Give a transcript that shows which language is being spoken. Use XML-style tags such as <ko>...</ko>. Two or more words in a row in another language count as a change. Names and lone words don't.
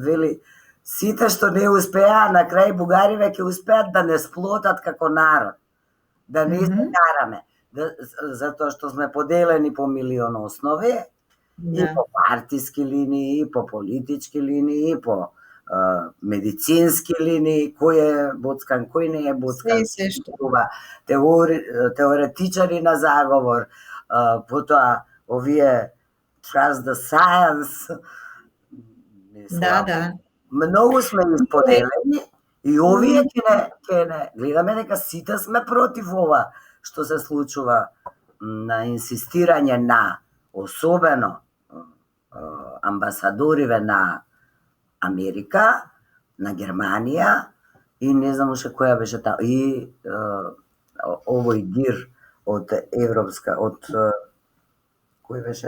<mk>вели, сите што не успеа, на крај бугариве ќе успеат да не сплотат како народ, да не се караме, затоа што сме поделени по милион основи, и по партиски линии, и по политички линии, и по медицински линии, кој е боцкан, кој не е боцкан, теоретичари на заговор, потоа овие</mk> <en>trust the science.</en> <mk>Да. Многу сме исподелени и овие ќе не гледаме дека сите сме против ова што се случува на инсистирање на особено амбасадориве на Америка, на Германија и не знам уште која беше таа и овој гир од Европска, од кој беше?</mk>